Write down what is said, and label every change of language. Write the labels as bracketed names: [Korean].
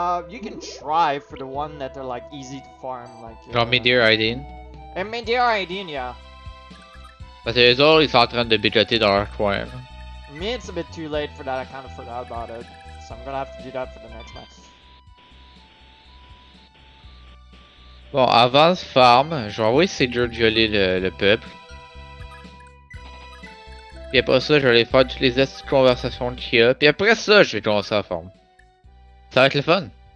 [English] You can try for the one that are like easy to farm, like. [French] Genre Medir Aidin. [English] And Medir Aidin, yeah. [French] Parce que les autres, ils sont en train de bécoter dans leur coin. [English] Me, it's a bit too late for that. I kind of forgot about it, so I'm gonna have to do that for the next match. [French] Bon, avant de farm, je vais envoyer Sager violer le peuple. Puis après ça, je vais aller faire toutes les conversations qu'il y a. Puis après ça, je vais commencer à farm. Ça va être le fun.